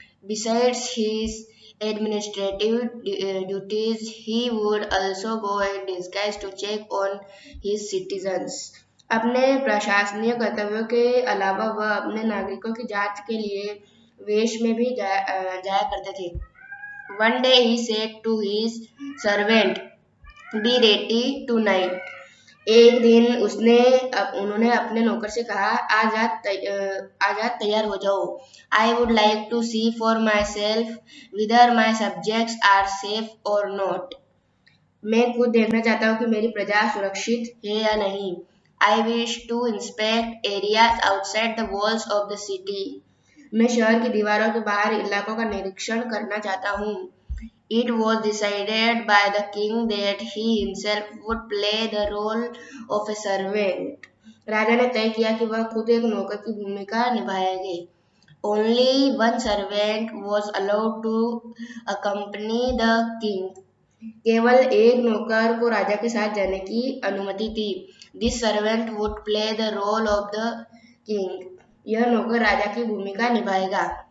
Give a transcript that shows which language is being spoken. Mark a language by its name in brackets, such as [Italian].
[English] Besides his administrative duties, he would also go in disguise to check on his citizens. [Hindi] अपने प्रशासनिक कर्तव्यों के अलावा वह अपने नागरिकों की जांच के लिए वेश में भी जाया करते थे। [English] One day he said to his servant, "Be ready tonight." [Hindi] एक दिन उन्होंने अपने नौकर से कहा, आज रात तैयार हो जाओ। [English] I would like to see for myself whether my subjects are safe or not. [Hindi] मैं खुद देखना चाहता हूँ कि मेरी प्रजा सुरक्षित है या नहीं। [English] I wish to inspect areas outside the walls of the city. [Hindi] मैं शहर की दीवारों के बाहर इलाकों का निरीक्षण करना चाहता हूँ। [English] It was decided by the king that he himself would play the role of a servant. [Hindi] राजा ने तय किया कि वह खुद एक नौकर की भूमिका निभाएंगे। [English] Only one servant was allowed to accompany the king. [Hindi] केवल एक नौकर को राजा के साथ जाने की अनुमति थी। [English] This servant would play the role of the king. [Hindi] यह नौकर राजा की भूमिका निभाएगा।